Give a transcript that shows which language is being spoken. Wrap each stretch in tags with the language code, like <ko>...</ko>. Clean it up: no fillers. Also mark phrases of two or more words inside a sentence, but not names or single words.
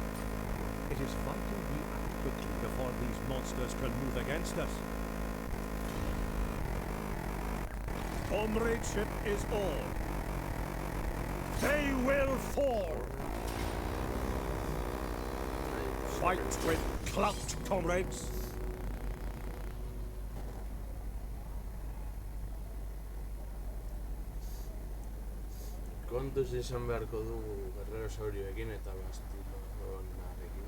<en>It is vital we act quickly before these monsters can move against us. Comradeship is all. They will fall. Fight with clout, comrades.</en> <eu>Kontuz izan beharko dugu Guerrero Saurioekin eta Bastilonarekin.</eu>